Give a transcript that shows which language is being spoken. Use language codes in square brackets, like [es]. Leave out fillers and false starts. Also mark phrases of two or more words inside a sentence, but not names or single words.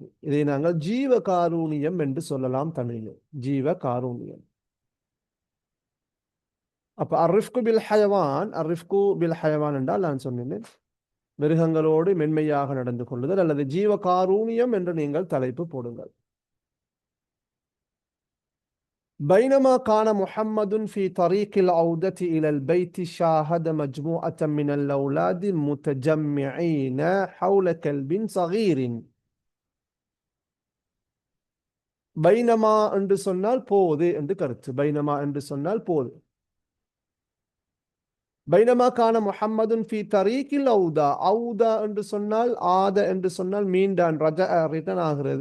[ta] இதை நாங்கள் ஜீவ காரூணியம் என்று சொல்லலாம் தமிழில், ஜீவ காரூணியம். அப்ப [ar] الرفق بالحيوان, الرفق بالحيوان [ta] என்றால் நான் சொன்னேன் மிருகங்களோடு மென்மையாக நடந்து கொள்ளுதல் அல்லது ஜீவ காரூணியம் என்று நீங்கள் தலைப்பு போடுங்கள். [ar] بينما كان محمد في طريق العودة إلى البيت شاهد مجموعة من الأولاد متجمعين حول كلب صغير. [ta] பைனமா என்று சொன்னால் போது என்று கருத்து. பைனமா என்று சொன்னால் போது. [ar] بينما كان محمد في طريق العودة. [ta] அவுதா என்று சொன்னால் ஆத என்று சொன்னால் மீண்டான், ரிட்டர்ன் ஆகிறது.